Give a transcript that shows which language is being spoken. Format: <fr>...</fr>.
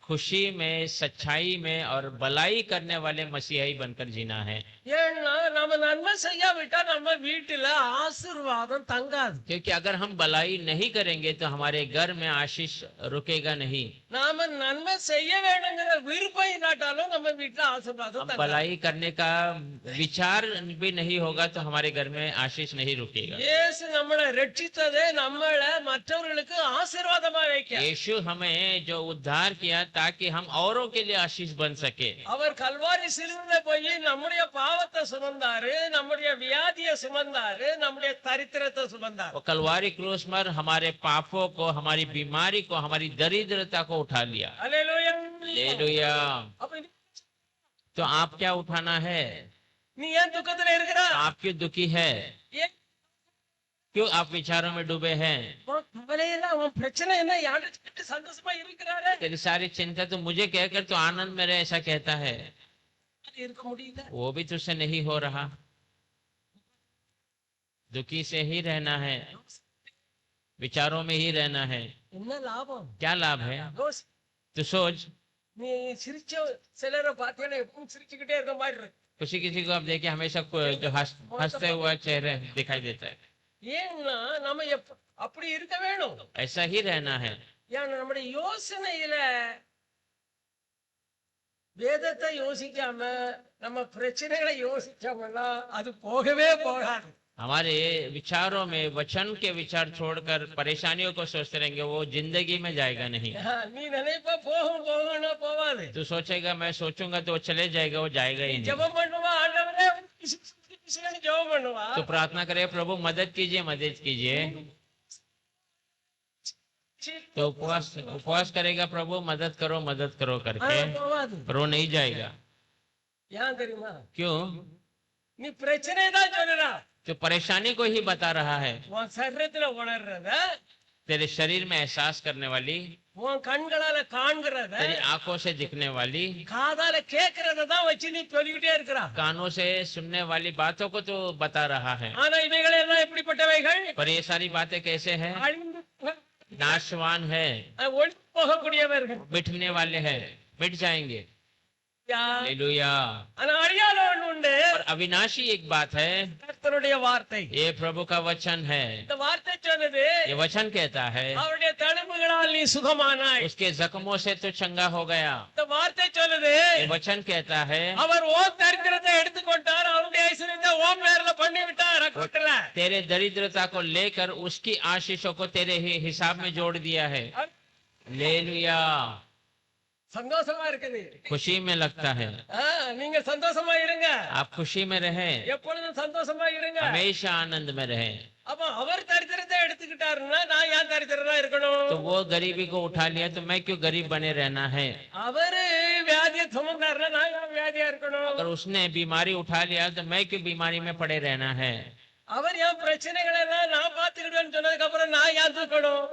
<hi>खुशी में, सच्चाई में और भलाई करने वाले मसीहाई बनकर जीना है।</hi> <ta>ஏன்னா நம்ம நன்மை செய்யாவிட்டா நம்ம வீட்டுல ஆசீர்வாதம் தங்காது.</ta> <hi>क्योंकि अगर हम भलाई नहीं करेंगे तो हमारे घर में आशीष रुकेगा नहीं।</hi> <ta>நாம நன்மை செய்ய வேணுங்கிற விருப்பம் இல்லாட்டாலும் நம்ம வீட்டுல ஆசீர்வாதம்</ta> <hi>हम</hi> <ta>தங்காது.</ta> <hi>भलाई करने का विचार भी नहीं होगा तो हमारे घर में आशीष नहीं रुकेगा।</hi> <ta>இயேசு நம்மளை ரட்சித்ததே நம்மளை மற்றவர்களுக்கு ஆசீர்வாதமா வைக்க.</ta> <hi>यीशु हमें जो उद्धार किया ताकि हम औरों के लिए आशीष बन सके।</hi> <ta>அவர் கல்வாரி சிலுவையில போய் நம்முடைய பாவத்தை சுமந்தாரு, நம்முடைய வியாதியை சுமந்தாரு, நம்முடைய தரித்திரத்தை சுமந்தாரு.</ta> <hi>वो कलवारी क्रूस पर हमारे पापों को, हमारी बीमारी को, हमारी दरिद्रता को उठा लिया।</hi> <ta>அல்லேலூயா.</ta> <hi>हालेलुया।</hi> <ta>அப்ப</ta> <hi>तो आप क्या उठाना है?</hi> <ta>நீ ஏன் துக்கத்துல இருக்கிற?</ta> <hi>आप क्यों दुखी है?</hi> <ta>ஏன்</ta> <hi>क्यों आप विचारों में डूबे हैं?</hi> <ta>உன் கவலையில உன் பிரச்சனை என்ன? யார்கிட்ட சந்தோஷமா இருக்கிறாரு?</ta> <hi>तेरी सारी चिंता तो मुझे कहकर तो आनंद में रहे ऐसा कहता है, அது இருக்க முடியல. वो भी तुझसे नहीं हो रहा। दुखी से ही रहना है, विचारों में ही रहना है।</hi> <ta>என்ன லாபம்?</ta> <hi>क्या लाभ है?</hi> <ta>யோசி.</ta> <hi>तो सोच,</hi> <ta>நீ சிரிச்ச சிலரை பார்த்தீங்கன்னா எப்பவும் சிரிச்சுக்கிட்டே இருக்க மாதிரி இருக்கு.</ta> <hi>किसी किसी को आप देखिए हमेशा जो हंसते हुआ चेहरे दिखाई देता है।</hi> <ta>ஏன்னா நம்ம அப்படி இருக்க வேணும்.</ta> <hi>ऐसा ही रहना है।</hi> <ta>ஏன்னா நம்முடைய யோசனையில வேதத்தை யோசிக்காம நம்ம பிரச்சனைகளை யோசிச்சோம்னா அது போகவே போகாது.</ta> <hi>हमारे विचारों में वचन के विचार छोड़कर परेशानियों को सोचते रहेंगे, वो जिंदगी में जाएगा नहीं।</hi> <ta>நீ நினைப்ப போகும் போகணும் போவாது.</ta> <hi>तू सोचेगा मैं सोचूंगा तो वो चले जाएगा, वो जाएगा ही नहीं। ஜெபம் பண்ணுவா, ஆண்டவரே ஜெபம் பண்ணுவா. तो प्रार्थना करे, प्रभु मदद कीजिए, मदद कीजिए। तो उपवास करेगा, प्रभु मदद करो करके,</hi> <ta>போவாது.</ta> <hi>पर वो नहीं जाएगा।</hi> <ta>ஏன் தெரியுமா?</ta> <hi>क्यों?</hi> <ta>நீ பிரச்சனை தான் சொல்லுறா,</ta> <hi>जो परेशानी को ही बता रहा है।</hi> <ta>உன் சரீரத்துல உணர்றத,</ta> <hi>तेरे शरीर में एहसास करने वाली,</hi> <ta>உன் கண்களால காண்கிறத,</ta> <hi>तेरी आंखों से दिखने वाली,</hi> <ta>காதால கேட்கறத தான் வச்சு நீ சொல்லிக்கிட்டே இருக்கிறா.</ta> <hi>कानों से सुनने वाली बातों को तो बता रहा है।</hi> <ta>ஆனா இவைகள் எல்லாம் எப்படிப்பட்டவைகள்?</ta> <hi>पर ये सारी बातें कैसे हैं?</hi> <ta>அழிந்து</ta> <hi>नाशवान है,</hi> <ta>ஒளி போகக்கூடியவர்கள்.</ta> <hi>मिटने वाले हैं, मिट जाएंगे। யா. हालेलुया।</hi> <ta>ஆனா அறியாத ஒண்ணு உண்டு.</ta> <hi>और अविनाशी एक बात है,</hi> <ta>கர்த்தருடைய வார்த்தை.</ta> <hi>ये प्रभु का वचन है।</hi> <ta>இந்த வார்த்தை சொன்னது,</ta> <hi>ये वचन कहता है</hi> <ta>அவருடைய தழும்புகளால் நீ சுகமானாய்.</ta> <hi>उसके जख्मों से तो चंगा हो गया।</hi> <ta>இந்த வார்த்தை சொல்லுது,</ta> <hi>ये वचन कहता है</hi> <ta>அவர் ஓம் தரித்திரத்தை எடுத்துக்கொண்டார், அவருடைய ஐஸ்வர்யத்தை ஓம் பேர்ல பண்ணி விட்டார் அக்கௌண்ட்ல.</ta> <hi>तेरे दरिद्रता को लेकर उसकी आशीषों को तेरे ही हिसाब में जोड़ दिया है। हालेलुया।</hi> <ta>சந்தோஷமா இருக்குது.</ta> <hi>खुशी में लगता है।</hi> <ta>நீங்க சந்தோஷமா இருங்க.</ta> <hi>आप खुशी में रहें,</hi> <ta>எப்பொழுதும் சந்தோஷமா இருங்க.</ta> <hi>हमेशा आनंद में रहें।</hi> <ta>அப்ப அவர் தரித்திரத்தை எடுத்துக்கிட்டாருன்னா நான் ஏன் தரித்திரனா இருக்கணும்?</ta> <hi>तो वो गरीबी को उठा लिया तो मैं क्यों गरीब बने रहना है?</hi> <ta>அவரு வியாதியை சுமந்தாருன்னா நான் ஏன் வியாதியா இருக்கணும்?</ta> <hi>अगर उसने बीमारी उठा लिया तो मैं क्यों बीमारी में पड़े रहना है?</hi> <ta>அவர் என் பிரச்சனைகளை எல்லாம் நான் பாத்துக்கிடுவேன்னு சொன்னதுக்கு அப்புறம் நான் ஏன் தூக்கணும்?</ta>